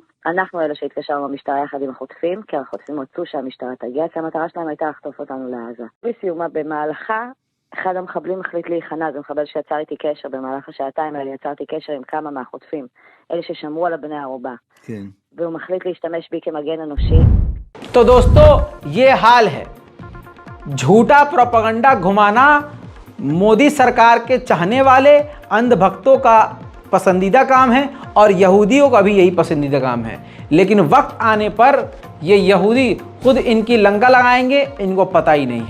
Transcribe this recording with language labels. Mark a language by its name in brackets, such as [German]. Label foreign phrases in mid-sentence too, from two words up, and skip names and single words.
[Hebrew] אנחנו אלה שהתקשרנו במשטרה יחד עם החוטפים, כי החוטפים רצו שהמשטרה תגיע, כי המטרה שלהם הייתה לחטוף אותנו לעזה. בסיומה במהלכה, אחד המחבלים החליט להיכנע, זה מחבל שיצר איתי קשר במהלך השעתיים האלה, יצרתי קשר עם כמה מהחוטפים, אלה ששמרו על הבני הערובה. כן. והוא מחליט להשתמש בי כמגן אנושי. [Hindi] तो दोस्तों, ये हाल है। झूठा प्रोपेगेंडा घुमाना मोदी सरकार के चाहने वाले अंधभक्तों का पसंदीदा काम है और यहूदियों का भी यही पसंदीदा काम है, लेकिन वक्त आने पर ये यहूदी खुद इनकी लंका लगाएंगे, इनको पता ही नहीं है।